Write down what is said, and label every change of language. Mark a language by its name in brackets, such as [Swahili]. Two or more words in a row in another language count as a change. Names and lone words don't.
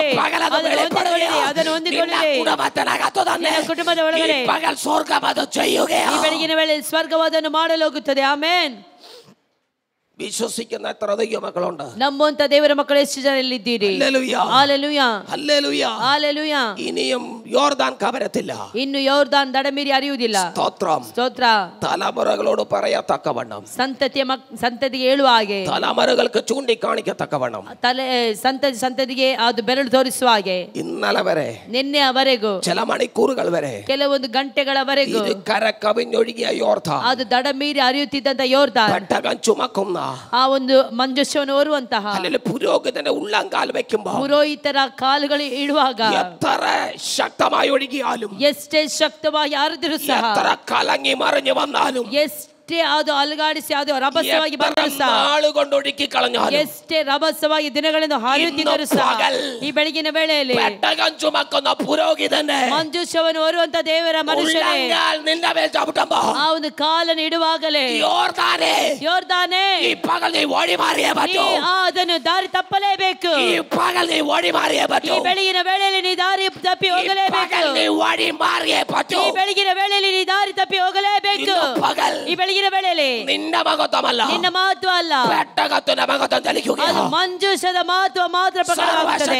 [Kannada] ಅದನ್ನು ಹೊಂದಿಕೊಳ್ಳಿರಿ. ಕುಟುಂಬದ ಒಳಗಡೆ ಈ ಬೆಳಗಿನ ವೇಳೆ ಸ್ವರ್ಗವಾದನ್ನು ಮಾಡಲು ಹೋಗುತ್ತದೆ. ಆಮೇನ್. [Malayalam] വിശ്വസിക്കുന്ന എത്ര ദൈവമക്കളുണ്ട്? [Kannada] നമ്പുವಂತ ದೇವರ ಮಕ್ಕಳು ಎಷ್ಟು ಜನ ಇಲ್ಲಿದ್ದೀರಿ? [Malayalam] ഹല്ലേലൂയ. ഹല്ലേലൂയ. ഹല്ലേലൂയ. ഇനിയും യോർദാൻ കവരത്തില്ല. [Kannada] ಇನ್ನು ಯೋರ್ದಾನ್ ದಡ ಮೀರಿ ಹರಿಯುವುದಿಲ್ಲ. [Malayalam] സ്തോത്രം. [Kannada] ಸ್ತೋತ್ರ. [Malayalam] തലമുറകളോട് പറയത്തക്കവണ്ണം, [Kannada] ಸಂತತಿಗೆ ಹೇಳುವ ಹಾಗೆ, [Malayalam] തലമുറകൾക്ക് ചൂണ്ടിക്കാണിക്കത്തക്കവണ്ണം, [Kannada] ಸಂತತಿಗೆ ಅದು ಬೆರಳು ತೋರಿಸುವ ಹಾಗೆ, [Malayalam] ഇന്നലെ വരെ, [Kannada] ನಿನ್ನೆಯವರೆಗೂ, [Malayalam] ചില മണിക്കൂറുകൾ വരെ, [Kannada] ಕೆಲವೊಂದು ಗಂಟೆಗಳವರೆಗೂ [Malayalam] കര കവിഞ്ഞൊഴുകിയ യോർദാൻ, [Kannada] ಅದು ದಡ ಮೀರಿ ಹರಿಯುತ್ತಿದ್ದಂತ ಯೋರ್ದಾನ್, [Malayalam] പെട്ടകം ചുമക്കുന്ന [Kannada] ಆ ಒಂದು ಮಂಜುಷವನ್ನು ಹೊರುವಂತಹ, [Malayalam] അല്ലെങ്കിൽ പുരോഹിതന്റെ ഉള്ളംകാൽ വെക്കുമ്പോൾ, [Kannada] ಪುರೋಹಿತರ ಕಾಲುಗಳು ಇಡುವಾಗ, [Malayalam] എത്ര ശക്തമായി ഒഴുകിയാലും, [Kannada] ಎಷ್ಟೇ ಶಕ್ತವಾಗಿ ಹರಿದರೂ ಸಹ, [Malayalam] എത്ര കലങ്ങി മറിഞ്ഞു വന്നാലും, [Kannada] ಎಷ್ಟೇ ಅದು ಅಲುಗಾಡಿಸಿ ಅದು ರಭಸವಾಗಿ ಬಂದರೂ ಸಹ, [Malayalam] നാളുകൊണ്ടൊഴുക്കി കളഞ്ഞാലും, [Kannada] ಎಷ್ಟೇ ರಭಸವಾಗಿ ದಿನಗಳಿಂದ ಹಾಯುತ್ತಿದ್ದರೂ ಸಹ, ಈ ಬೆಳಗಿನ ವೇಳೆಯಲ್ಲಿ [Malayalam] പെട്ടകം ചുമക്കുന്ന പുരോഹിതന്റെ [Kannada] ಮಂಜುಷವನ್ನು ಹೊರುವಂತ ದೇವರ ಮನುಷ್ಯನೇ, [Malayalam] നിന്റെ മേൽ ചവിട്ടുമ്പോൾ, [Kannada] ಆ ಒಂದು ಕಾಲನ್ನು ಇಡುವಾಗಲೇ, ಯೋರ್ದಾನೇ, [Malayalam] ഈ പകൽ നീ ഓടി മാറിയേ പറ്റൂ. [Kannada] ಅದನ್ನು ದಾರಿ ತಪ್ಪಲೇಬೇಕು. [Malayalam] ഈ പകൽ നീ ഓടി മാറിയേ പറ്റൂ. [Kannada] ಈ ಬೆಳಗಿನ ವೇಳೆಯಲ್ಲಿ ನೀ ದಾರಿ ತಪ್ಪಿ ಹೋಗಲೇಬೇಕು. [Malayalam] നീ ഓടി മാറിയേ പറ്റൂ. [Kannada] ಈ ಬೆಳಗಿನ ವೇಳೆಯಲ್ಲಿ ನೀ ದಾರಿ ತಪ್ಪಿ ಹೋಗಲೇಬೇಕು. ಈ ಬೆಳಗಿನ ವೇಳೆಯಲ್ಲಿ [Malayalam] നിന്റെ മഹത്വമല്ല, [Kannada] ನಿನ್ನ ಮಹತ್ವ ಅಲ್ಲ, [Malayalam] പെട്ടകത്തിന്റെ മഹത്വം തെളിക്കുകയാണ്. [Kannada] ಅದು ಮಂಜೂಷದ ಮಹತ್ವ ಮಾತ್ರ ಪ್ರಕಟವಾಗುತ್ತದೆ.